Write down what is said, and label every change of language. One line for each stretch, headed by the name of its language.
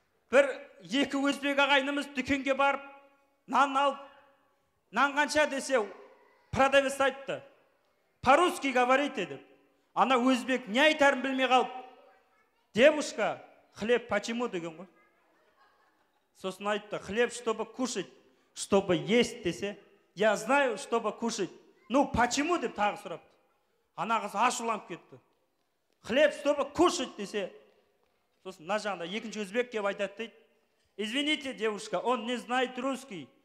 Kazakh: Бір 2 өзбек ағайынымыз дүкенге барып, нан алып, нан қанша десе, продавец айтты.
Russian: По-русски говорите
Kazakh: деп. Ана өзбек не айтарын білмей қалып.
Russian: Девушка, хлеб почему
Kazakh: деген ғой. Сосын айтты,
Russian: хлеб, чтобы кушать, чтобы есть
Kazakh: десе.
Russian: Я знаю, чтобы кушать. Ну, почему
Kazakh: деп тағы сұрапты. Ана қыз ашуланып кетті.
Russian: Хлеб, чтобы кушать
Kazakh: десе. Сосын мына жағында екінші өзбек кеп айтады дейді.
Russian: Извините, девушка, он не знает русский.